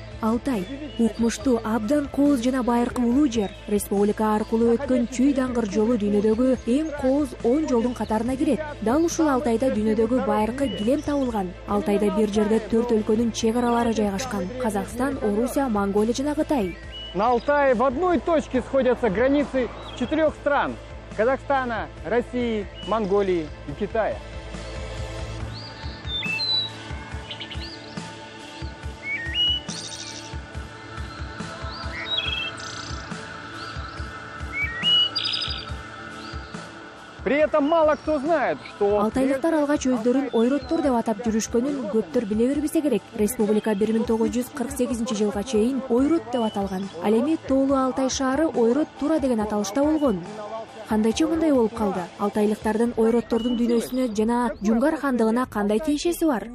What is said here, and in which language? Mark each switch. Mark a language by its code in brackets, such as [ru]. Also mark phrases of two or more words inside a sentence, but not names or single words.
[ky] Алтай укмуштуу, абдан кооз жана байыркы улуу жер. Республика аркылуу өткөн Чүй даңгыр жолу дүйнөдөгү эң кооз 10 жолдун катарына кирет. Дал ушул Алтайда дүйнөдөгү байыркы килем табылган. Алтайда бир жерде 4 өлкөнүн чек аралары жайгашкан: Казакстан, Орусия, Монголия жана Кытай. [ru] На Алтае в одной точке сходятся границы 4 стран: Казахстана, России, Монголии и Китая. При этом мало кто знает, что... [ky] Алтайлыктар алгач өздөрүн ойроттор деп атап жүрүшкөнүн көптөр биле бербесе керек. Республика 1948-жылга чейин ойрот деп аталган. Ал эми Тоолуу Алтай шаары ойрот тура деген аталышта болгон. Кандайча мындай болуп калды? Алтайлыктардын ойроттордун дүйнөсүнө жана Жунгар хандыгына кандай тиешеси бар?